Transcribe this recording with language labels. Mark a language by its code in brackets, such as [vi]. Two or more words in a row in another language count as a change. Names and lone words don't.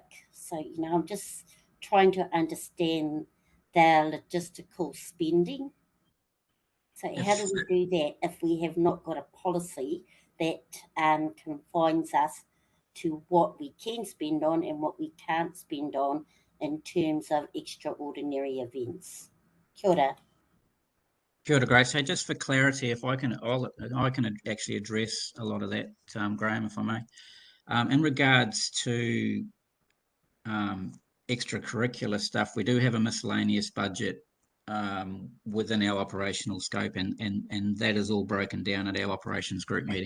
[en] So, I'm just trying to understand the logistical spending. So how do we do that if we have not got a policy that confines us to what we can spend on and what we can't spend on in terms of extraordinary events? [mi] Kia ora. Kia ora, Grace. [en] So just for clarity, if I can actually address a lot of that, Graham, if I may. In regards to extracurricular stuff, we do have a miscellaneous budget within our operational scope, and that is all broken down at our operations group meeting.